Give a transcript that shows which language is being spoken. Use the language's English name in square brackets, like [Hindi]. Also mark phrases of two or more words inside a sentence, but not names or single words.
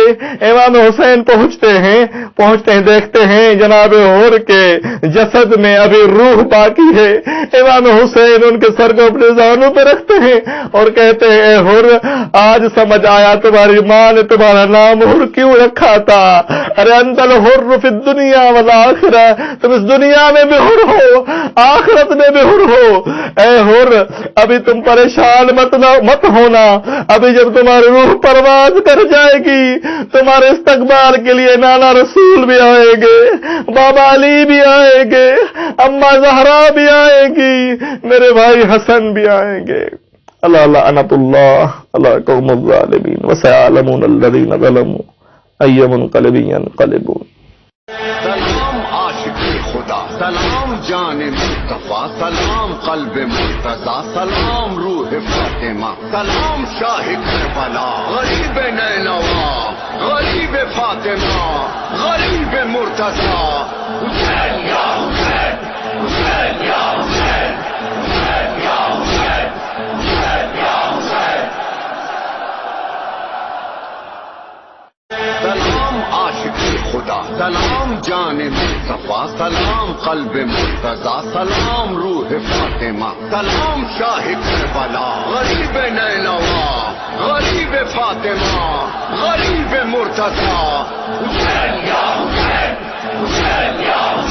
[Urdu] امام حسین پہنچتے ہیں, دیکھتے ہیں جناب حر کے جسد میں ابھی روح باقی ہے. امام حسین ان کے سر کو اپنے زانوں پہ رکھتے ہیں اور کہتے ہیں, اے حر آج سمجھ آیا تمہاری ماں نے تمہارا نام حر کیوں رکھا تھا. ارے [Arabic] انت الحر فی الدنیا والآخرہ, [Urdu] تم اس دنیا میں بھی حر ہو آخرت میں بھی حر ہو. اے حر ابھی تم پریشان مت ہونا, ابھی جب تمہاری روح پرواز کر جائے گی تمہارے استقبال کے لیے نانا رسول بھی آئیں گے, بابا علی بھی آئیں گے, اماں زہرا بھی آئیں گی, میرے بھائی حسن بھی آئیں گے. [Arabic] اللہ لعنت اللہ علی قوم الظالمین وسيعلمون الذین ظلموا ای منقلب ینقلبون. [Urdu] سلام عاشق خدا, سلام جان مصطفیٰ, سلام قلب مرتضیٰ, سلام روح فاطمہ, سلام شاہ کربلا, غریب نینوا, غریب فاطمہ, غریب مرتضیٰ, حسین یا حسین، حسین یا حسین، حسین یا حسین، حسین یا حسین۔ سلام عاشق خدا، سلام جان مصطفیٰ، سلام قلب مرتضیٰ، سلام روح فاطمہ، سلام شاہ کربلا، غریب نینوا، غریب فاطمہ، غریب مرتضیٰ، حسین یا حسین، حسین یا